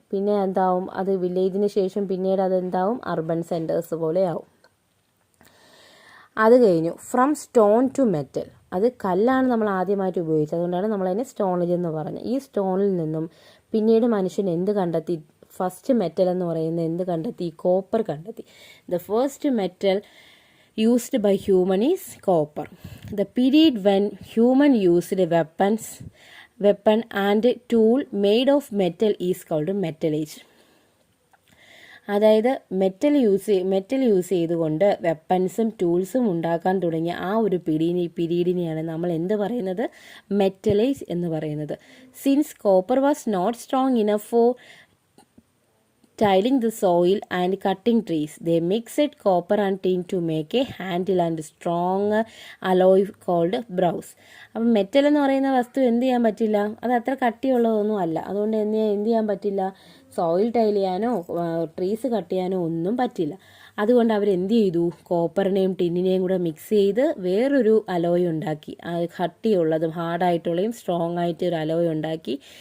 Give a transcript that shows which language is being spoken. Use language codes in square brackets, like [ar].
[ml] പിന്നെ എന്താവും? അത് വില്ലേജിന് ശേഷം പിന്നീട് അതെന്താവും? അർബൻ സെൻറ്റേഴ്സ് പോലെ ആവും. അത് കഴിഞ്ഞു. [en] From stone to metal. [ml] അത് കല്ലാണ് നമ്മൾ ആദ്യമായിട്ട് ഉപയോഗിച്ചത്. അതുകൊണ്ടാണ് നമ്മളതിനെ സ്റ്റോണേജ് എന്ന് പറഞ്ഞത്. ഈ സ്റ്റോണിൽ നിന്നും പിന്നീട് മനുഷ്യൻ എന്ത് കണ്ടെത്തി? ഫസ്റ്റ് മെറ്റൽ എന്ന് പറയുന്നത് എന്ത് കണ്ടെത്തി? കോപ്പർ കണ്ടെത്തി. [en] The first metal used by human is copper. The period when human used weapon and tool made of metal is called metal age. [ml] അതായത് മെറ്റൽ യൂസ് ചെയ്തുകൊണ്ട് വെപ്പൺസും ടൂൾസും ഉണ്ടാക്കാൻ തുടങ്ങിയ ആ ഒരു പീരീഡിനെയാണ് നമ്മൾ എന്ത് പറയുന്നത്? മെറ്റൽ ഏജ് എന്ന് പറയുന്നത്. [en] Since copper was not strong enough for tilling the soil and cutting trees, they mixed copper and tin to make a handle and strong alloy called brass. [ml] അപ്പം മെറ്റൽ എന്ന് പറയുന്ന വസ്തു എന്ത് ചെയ്യാൻ പറ്റില്ല? അത് അത്ര കട്ടിയുള്ളതൊന്നും അല്ല. അതുകൊണ്ട് എന്ത് ചെയ്യാൻ പറ്റില്ല? സോയിൽ ടൈൽ ചെയ്യാനോ ട്രീസ് കട്ട് ചെയ്യാനോ ഒന്നും പറ്റില്ല. അതുകൊണ്ട് അവരെന്ത് ചെയ്തു? കോപ്പറിനെയും ടിന്നിനെയും കൂടെ മിക്സ് ചെയ്ത് വേറൊരു അലോയ് ഉണ്ടാക്കി. കട്ടിയുള്ളതും ഹാർഡായിട്ടുള്ളതും സ്ട്രോങ് ആയിട്ട് ഒരു അലോയ് ഉണ്ടാക്കി.